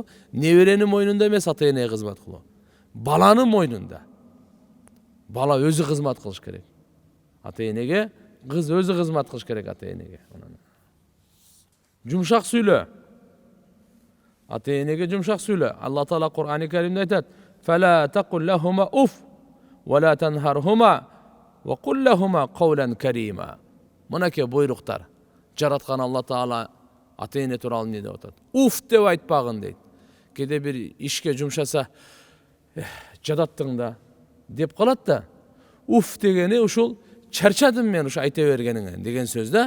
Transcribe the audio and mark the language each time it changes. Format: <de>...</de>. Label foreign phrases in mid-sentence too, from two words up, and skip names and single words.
<ky>Неберенин мойнунда эмес ата-энеге кызмат кылуу. Баланын мойнунда. Бала өзү кызмат кылыш керек. Ата-энеге кыз өзү кызмат кылыш керек ата-энеге. Жумшак сүйлө. Ата-энеге жумшак сүйлө. Алла Таала Кур'ан-ы Керимде айтат:</ky> <ar>"فلا تقل لهما أف ولا تنهرهما وقل لهما قولا كريما."</ar> <ky>Мынакей буйруктар. Жараткан Алла Таала ата-эне тууралуу эмне деп атат? Уф деп айтпагын дейт. Кеде бир ишке жумшаса, жадаттың да деп калат да. Уф дегени ушул чарчадым мен ушу айта бергениңен деген сөз да.</ky>